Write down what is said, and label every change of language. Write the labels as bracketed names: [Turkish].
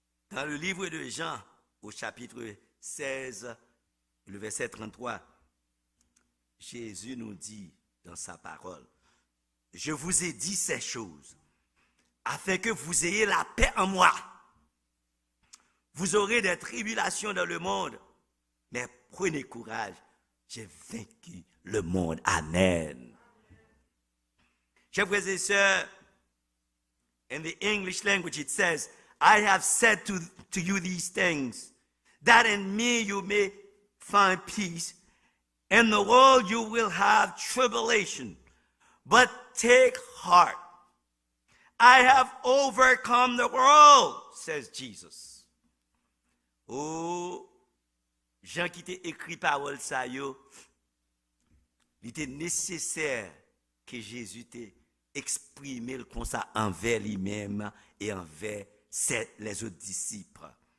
[French] Dans le livre de Jean, au chapitre 16, le verset 33, Jésus nous dit dans sa parole, « Je vous ai dit ces choses, afin que vous ayez la paix en moi. Vous aurez des tribulations dans le monde, mais prenez courage, j'ai vaincu le monde. » Amen. Chers frères et sœurs, [English] in the English language it says, I have said to you these things, that in me you may find peace. In the world you will have tribulation, but take heart. I have overcome the world, says Jesus. [French] Oh, Jean qui t'a écrit parole ça yo, il était nécessaire que Jésus t'ait exprimé comme ça envers lui-même et envers les autres disciples.